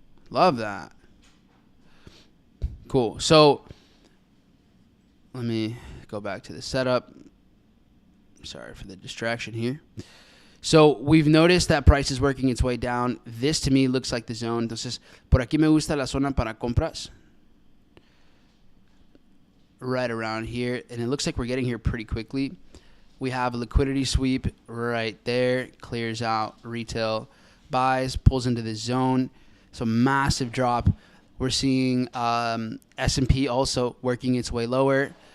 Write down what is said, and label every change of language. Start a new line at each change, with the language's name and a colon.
English: Love that. Cool. So let me go back to the setup. Sorry for the distraction here. So we've noticed that price is working its way down. This to me looks like the zone.
Spanish: Entonces, por aquí me gusta la zona para compras.
English: Right around here. And it looks like we're getting here pretty quickly. We have a liquidity sweep right there. Clears out retail buys. Pulls into the zone. So massive drop. We're seeing S&P also working its way lower.